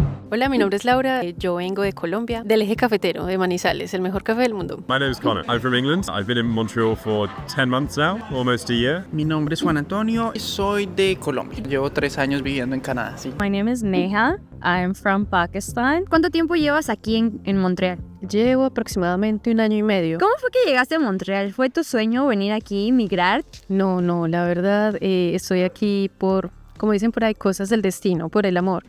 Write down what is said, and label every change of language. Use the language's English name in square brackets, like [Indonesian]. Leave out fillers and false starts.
[Spanish] Hola, mi nombre es Laura, yo vengo de Colombia, del eje cafetero de Manizales, el mejor café del mundo. [English] My name is Connor. I'm from England. I've been in Montreal for 10 months now, almost a year. [Spanish] Mi nombre es Juan Antonio, soy de Colombia. Llevo 3 años viviendo en Canadá, sí. [English] My name is Neha. I'm from Pakistan. [Spanish] ¿Cuánto tiempo llevas aquí en Montreal? Llevo aproximadamente 1 año y medio. ¿Cómo fue que llegaste a Montreal? ¿Fue tu sueño venir aquí, migrar? No, la verdad, estoy aquí por, como dicen por ahí, cosas del destino, por el amor.